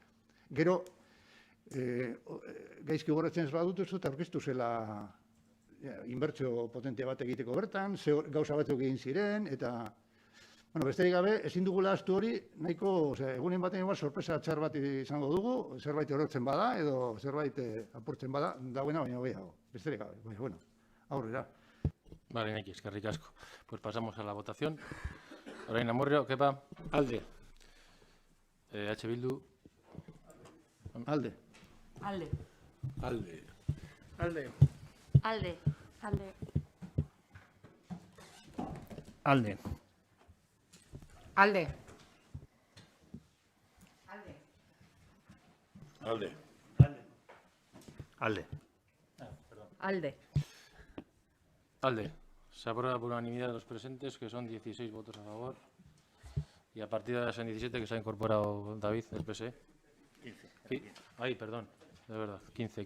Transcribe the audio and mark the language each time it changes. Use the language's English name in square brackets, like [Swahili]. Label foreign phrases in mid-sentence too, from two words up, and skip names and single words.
[Basque] Gero, gaizki goratzen ez badut, ez dut aurkeztu zela inbertsio potente bat egiteko bertan, gauza batzuk egin ziren, eta besterik gabe, ezin dugula ahaztu hori, nahiko, egunen baten igual sorpresa txar bat izango dugu, zerbait erortzen bada, edo zerbait apurtzen bada, dagoena baina gehiago. Besterik gabe, aurrera. Vale, Neki, eskerrik asko. [Spanish] Pues pasamos a la votación. Lorena Amurrio, Kepa. [Basque] Alde. H. Bildu. Alde. Alde. Alde. Alde. Alde. Alde. Alde. Alde. Alde. Alde. Alde. Alde. [Spanish] Se aprueba por unanimidad de los presentes, que son 16 votos a favor. Y a partir de las 17 que se ha incorporado David, del PSE. 15. Ay, perdón, de verdad, 15.